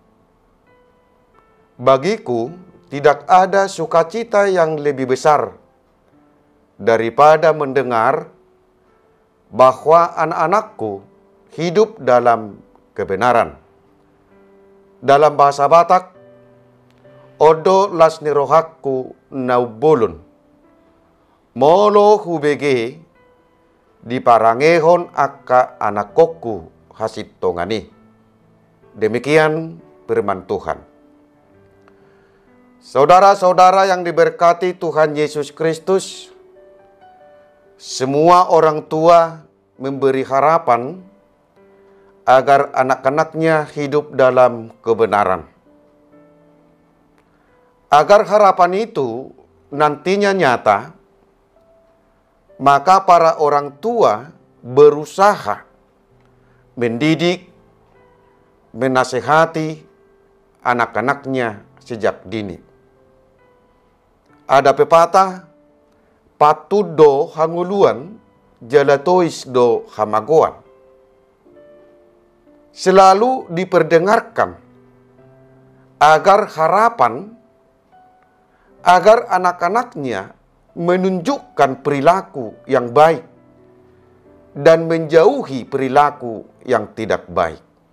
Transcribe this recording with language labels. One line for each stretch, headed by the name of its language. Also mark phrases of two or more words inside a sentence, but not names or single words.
Indonesian: Bagiku tidak ada sukacita yang lebih besar daripada mendengar bahwa anak-anakku hidup dalam kebenaran. Dalam bahasa Batak,
Batak Toba: odo lasni rohakku naubulun, molo hubege diparangehon aka anakku hasit tongani.
Indonesian: Demikian firman Tuhan. Saudara-saudara yang diberkati Tuhan Yesus Kristus, semua orang tua memberi harapan agar anak-anaknya hidup dalam kebenaran. Agar harapan itu nantinya nyata, maka para orang tua berusaha mendidik, menasehati anak-anaknya sejak dini. Ada pepatah,
Batak Toba: patud do hanguluan, jalatois do hamagoan.
Indonesian: Selalu diperdengarkan agar harapan, agar anak-anaknya menunjukkan perilaku yang baik dan menjauhi perilaku yang tidak baik.